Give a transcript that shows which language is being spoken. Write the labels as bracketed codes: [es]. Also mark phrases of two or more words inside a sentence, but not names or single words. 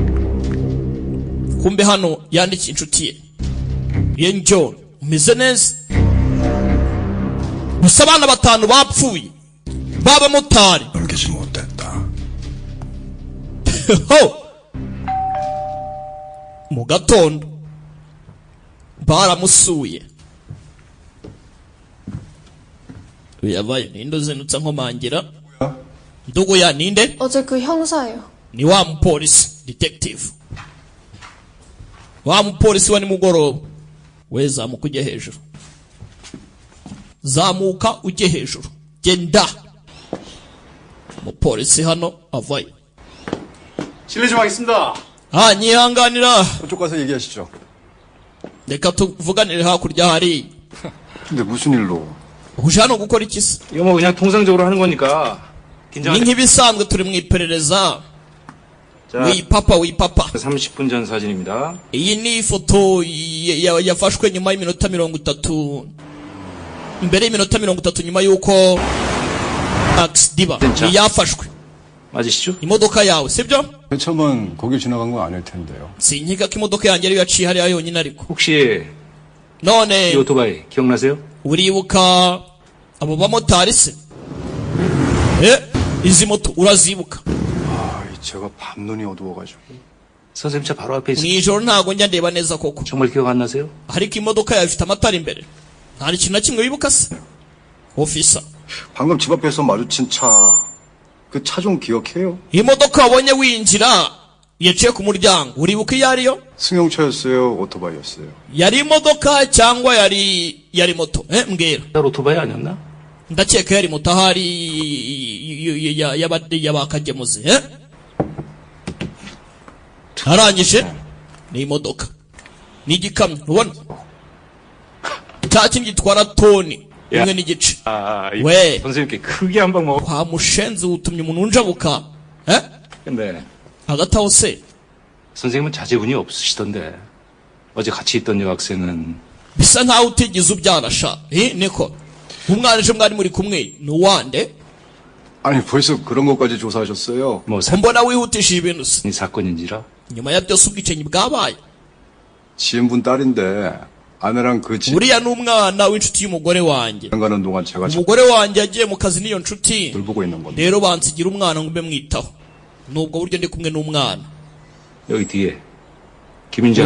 [rw] kumbe hano yandikiye inshuti ye John, umeze neza? gusa abana 5 bapfuye b'abamotari. [ko] 넘기지 못했다. [rw] mu gatondo baramusuye. yabaye ninde uzinutsa nkomangira? ndugu ya ninde? [ko] 어제 그 형사예요. [rw] ni wa mupolisi detective. wa mupolisi wa nimugoroba. we zamuka ujye hejuru, zamuka ujye hejuru, genda. mupolisi hano avaye. [ko] 실례 좀 하겠습니다. [rw] nyihanganira, [ko] 저쪽 가서 얘기하시죠. [rw] reka tuvuganire hakurya hari. [ko] 근데 무슨 일로? [rw] uje hano gukora iki se? [ko] 이거 뭐 그냥 통상적으로 하는 거니까 [rw] ni [ko] 긴장하지. [rw] nk'ibisanzwe turi mu iperereza. [ko] 자, [rw] wipapa [ko] 30분 전 사진입니다. [rw] iyi ni ifoto yafashwe nyuma y'iminota 30, mbere y'iminota 30 nyuma yuko accident [ko] 진짜. [rw] yafashwe. [ko] 맞으시죠? [rw] imodoka yawe sibyo? [ko] 처음은 거길 지나간 건 아닐 텐데요. [rw] sinkiga ko imodoka yanjye ariyo yaciye hariya yonyine. ariko [ko] 혹시 [rw] none [ko] 이 오토바이 기억나세요? [rw] uribuka abo bamotari se? izi moto urazibuka? [ko] 제가 밤눈이 어두워가지고. 선생님 차 바로 앞에 [rw] mu [ko] 있어요. [rw] ijoro ntago njya ndeba neza koko. [ko] 정말 기억 안 나세요? [rw] ariko imodoka yawe ifite amatara imbere. nta kintu na kimwe wibuka se? ofisa, [ko] 방금 집 앞에서 마주친 차, 그 차 좀 기억해요? [rw] imodoka wabonye winjira yaciye ku muryango, uribuka iyo ariyo? [ko] 승용차였어요? 오토바이였어요? [rw] yari imodoka cyangwa yari moto? mbwira. [ko] 날 오토바이 아니었나? [rw] ndakeka yari moto ahari y'abakagemuzi. arangije ni imodoka, ni igikamyo. ubona cya kintu gitwara toni imwe n'igice. [ko] 왜? 선생님께 크게 한 방 먹어. [rw] kwa mushenzi utumye umuntu unjabuka. [ko] 근데 [rw] hagati se [ko] 선생님은 자제분이 없으시던데 어제 같이 있던 여학생은 [rw] bisa nkaho utigeze ubyara sha niko umwana ejo mwari muri kumwe ni uwande [ko] 아니 벌써 그런 것까지 조사하셨어요? 뭐 [rw] mbona wihutishije ibintu se [ko] 사건인지라 [rw] nyuma ya byose ubwicanyi bwabaye [ko] 지인분 딸인데 아내랑 그 집 [rw] uriya ni umwana w'inshuti y'umugore wanjye [ko] 가는 동안 제가 잘 [rw] umugore wanjye yagiye mu kazi n'iyo nshuti [ko] 돌보고 있는 겁니다. [rw] rero bansigira umwana ngo mbe mwitaho nubwo buryo ndi kumwe n'umwana [ko] 여기 뒤에 김인자